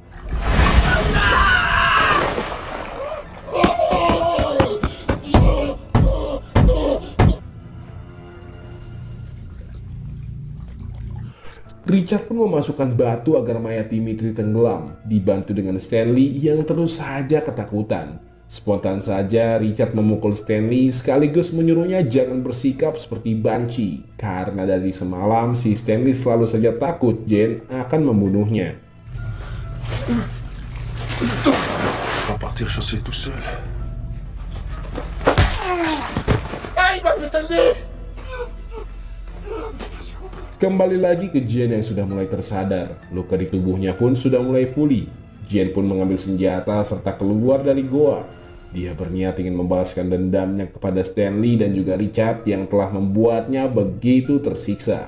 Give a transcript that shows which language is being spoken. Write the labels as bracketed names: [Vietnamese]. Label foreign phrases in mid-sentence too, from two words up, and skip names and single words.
[Indonesian] Richard pun memasukkan batu agar mayat Dimitri tenggelam, dibantu dengan Stanley yang terus saja ketakutan. Spontan saja Richard memukul Stanley sekaligus menyuruhnya jangan bersikap seperti banci, karena dari semalam si Stanley selalu saja takut Jen akan membunuhnya. [French] Va partir chasser tout seul. [Indonesian] Kembali lagi ke Jen yang sudah mulai tersadar. Luka di tubuhnya pun sudah mulai pulih. Jen pun mengambil senjata serta keluar dari goa. Dia berniat ingin membalaskan dendamnya kepada Stanley dan juga Richard yang telah membuatnya begitu tersiksa.